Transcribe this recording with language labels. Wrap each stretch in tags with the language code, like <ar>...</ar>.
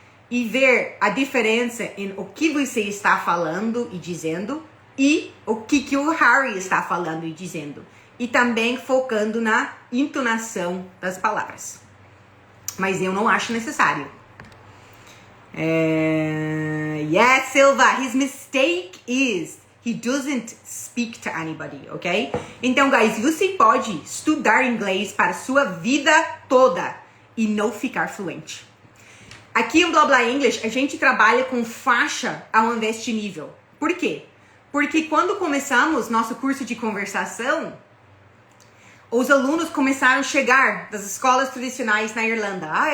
<pt>E ver a diferença em o que você está falando e dizendo e o que o Harry está falando e dizendo. E também focando na entonação das palavras. Mas eu não acho necessário.</pt> <en>Yes, Silva, his mistake is he doesn't speak to anybody, ok?</en> <pt>Então, guys, você pode estudar inglês para a sua vida toda e não ficar fluente. Aqui no Blá English, a gente trabalha com faixa ao invés de nível. Por quê? Porque quando começamos nosso curso de conversação, os alunos começaram a chegar das escolas tradicionais na Irlanda.</pt>